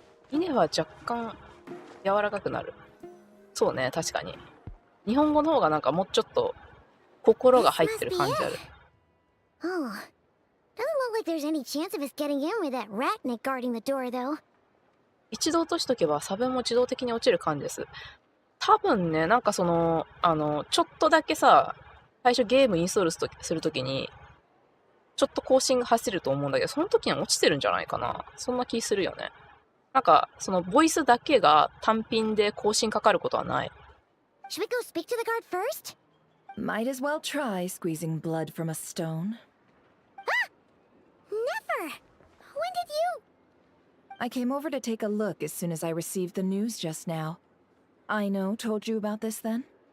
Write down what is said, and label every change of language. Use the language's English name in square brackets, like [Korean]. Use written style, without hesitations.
[Japanese] 稲は若干柔らかくなる。そうね、確かに。日本語の方がなんかもうちょっと心が入ってる感じある。 [English] Oh, doesn't look like there's any chance of us getting in with that ratnik guarding the door, though. [Japanese] 一度落としとけば差分も自動的に落ちる感じです。多分ね、なんかその、ちょっとだけさ、最初ゲームインストールするときに、ちょっと更新が走ると思うんだけど、その時には落ちてるんじゃないかな。そんな気するよね。なんか、そのボイスだけが単品で更新かかることはない。 [English] Should we go speak to the guard first? Might as well try squeezing blood from a stone. Never! When did you? I came over to take a look as soon as I received the news just now. Aino told you about this then?